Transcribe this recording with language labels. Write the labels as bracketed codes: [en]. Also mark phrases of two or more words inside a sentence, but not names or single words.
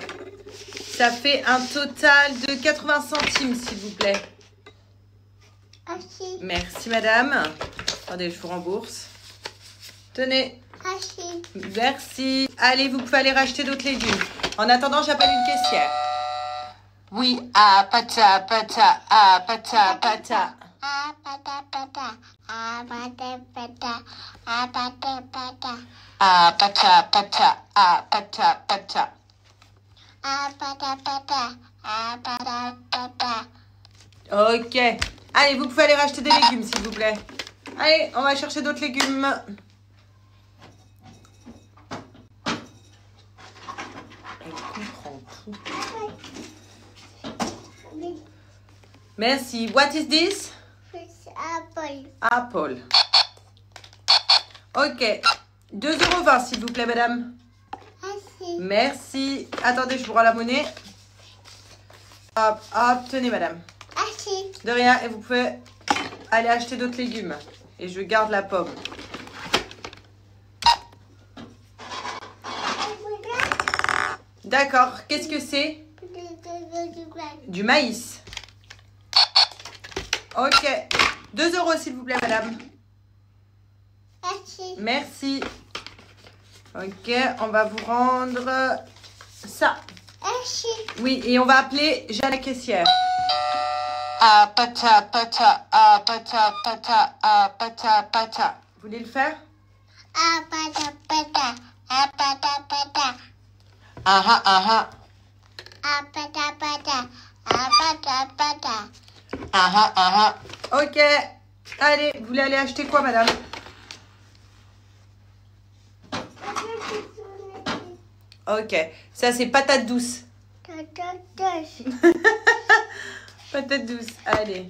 [fr] Ça fait un total de 80 centimes s'il vous plaît. Merci. Merci madame. Attendez, je vous rembourse. Tenez. Merci. Merci. Allez, vous pouvez aller racheter d'autres légumes. En attendant, j'appelle une caissière. Oui, ah pata pata, ah pata pata. Ah, pata, pata. Ah, pata, pata. Ah, pata, pata. Ah pata pata, ah pata pata. Ah, pata, pata. Ah, pata, pata. Ok. Allez, vous pouvez aller racheter des légumes, s'il vous plaît. Allez, on va chercher d'autres légumes. Elle comprend tout. Merci. [en] What is this? Apple. Apple. Ok. [fr] 2,20 € s'il vous plaît, madame. Merci. Merci. Attendez, je vous rends la monnaie. Hop, hop. Tenez, madame. Merci. De rien. Et vous pouvez aller acheter d'autres légumes. Et je garde la pomme. D'accord. Qu'est-ce que c'est? Du maïs. Ok. 2 € s'il vous plaît, madame. Merci. Merci. Ok, on va vous rendre ça. Merci. Oui, et on va appeler Jeanne la caissière. Ah, pata, pata, ah, pata, pata, ah, pata, pata. Vous voulez le faire? Ah, pata, pata. Ah, pata, pata. Ah, ah, ah, ah. Ah, pata, pata. Ah, pata, pata. Ah, ah, ah, ah. Ok. Allez, vous voulez aller acheter quoi, madame? Ok. Ça, c'est patate douce. Patate douce. Allez.